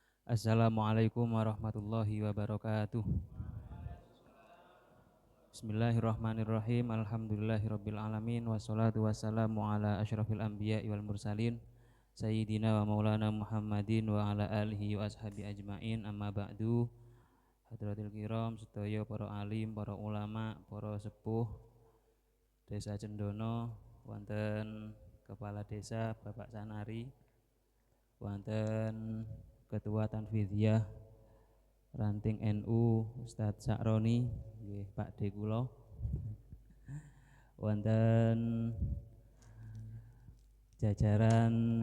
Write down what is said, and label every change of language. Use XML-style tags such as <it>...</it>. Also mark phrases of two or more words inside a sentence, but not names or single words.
<ar>السلام عليكم ورحمة الله وبركاته. بسم الله الرحمن الرحيم. الحمد لله رب العالمين والصلاة والسلام على أشرف الأنبياء والمرسلين سيدنا ومولانا محمد وعلى آله وأصحابه أجمعين. أما بعد. حضرات الكرام</ar> <jv>sedaya para alim, para ulama, para sepuh Desa Cendono, wonten Kepala Desa Bapak Sanari, wonten Ketua Tanfidiyah Ranting NU Ustadz Sakroni, nggih Pak D kula, wonten jajaran</jv>